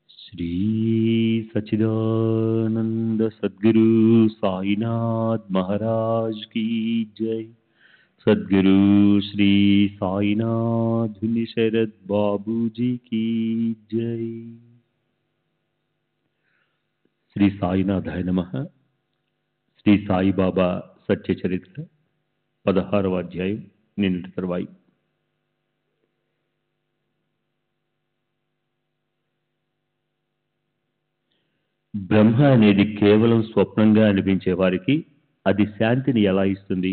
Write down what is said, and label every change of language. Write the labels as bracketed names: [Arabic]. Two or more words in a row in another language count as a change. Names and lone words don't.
[Hindi] श्री सच्चिदानंद सद्गुरु साईनाथ महाराज की जय। सद्गुरु श्री साईनाथ शरद बाबू जी की जय। [Sanskrit] శ్రీ సాయినాథాయ నమః. [Telugu] శ్రీ సాయిబాబా సత్య చరిత్ర 16వ అధ్యాయం నిన్నటి తరువాయి. బ్రహ్మ అనేది కేవలం స్వప్నంగా అనిపించే వారికి అది శాంతిని ఎలా ఇస్తుంది?